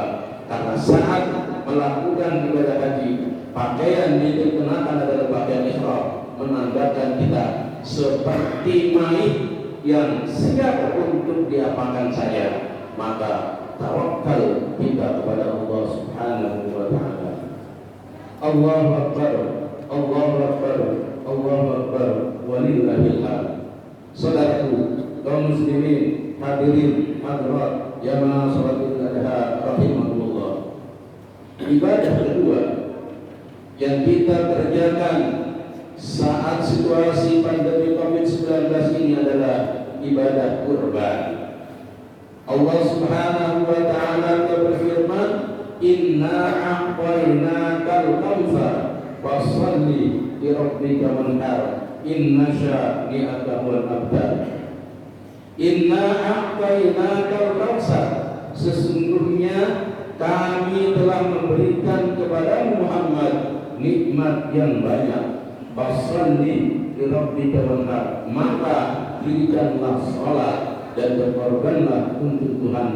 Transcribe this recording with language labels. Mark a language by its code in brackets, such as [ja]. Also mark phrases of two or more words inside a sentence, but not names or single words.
[id] Karena saat melakukan ibadah haji, pakaian yang dikenakan adalah pakaian ihram, menandakan kita seperti manik yang siap untuk diapakan saja. Maka tawakal kita kepada Allah [ar] سبحانه وتعالى. الله أكبر، الله أكبر، الله أكبر، ولله الحمد. [id] Saudaraku, kaum muslimin, hadirin hadirat jamaah salat Idul Adha rahimakumullah. Ibadah kedua yang kita kerjakan saat situasi pandemi COVID-19 ini adalah ibadah kurban. Allah [ar] سبحانه وتعالى [id] berfirman, [ar] "إنا أعطيناك الكوثر فصل لربك وانحر إن شانئك هو الأبتر." إنا أعطيناك الكوثر, [id] sesungguhnya kami telah memberikan kepada Muhammad nikmat yang banyak. [ar] فصل لربك وانحر, [id] maka dirikanlah salat dan berkorbanlah untuk Tuhanmu.